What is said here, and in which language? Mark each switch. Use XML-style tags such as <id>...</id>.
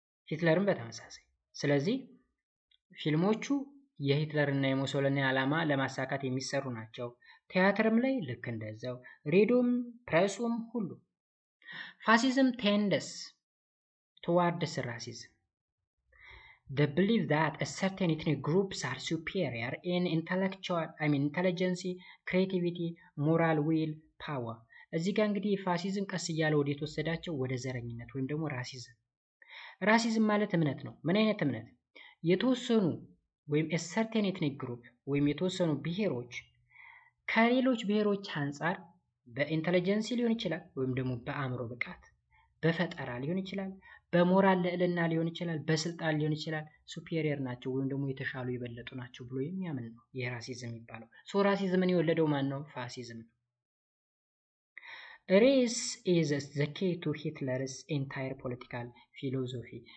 <am>ሂትለርም በተመሳሳይ። ስለዚህ ፊልሞቹ የሂትለር እና የሙሶሎኒ ዓላማ ለማሳካት የሚሰሩ ናቸው። ቲያትርም ላይ ልክ እንደዛው፣ ሬዲዮም፣ ፕሬሱም ሁሉ። ፋሲዝም ቴንደስ</am> <en>towards racism. The belief that a certain ethnic groups are superior in intelligence, creativity, moral will, power.</en> <am>እዚህ ጋር እንግዲህ ፋሲዝም ቀስ እያለ ወደ የተወሰዳቸው ወደ ዘረኝነት ወይም ደግሞ ራሲዝም ማለት እምነት ነው። ምን አይነት እምነት? የተወሰኑ ወይም</am> <en>a certain ethnic group</en> <am>ወይም የተወሰኑ ብሔሮች ከሌሎች ብሔሮች አንጻር በኢንተለጀንስ ሊሆን ይችላል ወይም ደግሞ በአእምሮ ብቃት፣ በፈጠራ ሊሆን ይችላል፣ በሞራል ልዕልና ሊሆን ይችላል፣ በስልጣን ሊሆን ይችላል፣ ሱፔሪየር ናቸው ወይም ደግሞ የተሻሉ የበለጡ ናቸው ብሎ የሚያምን ነው የራሲዝም የሚባለው። ራሲዝምን የወለደው ማን ነው? ፋሲዝም ነው። ሬስ</am> <en>is the key to Hitler's entire political philosophy.</en>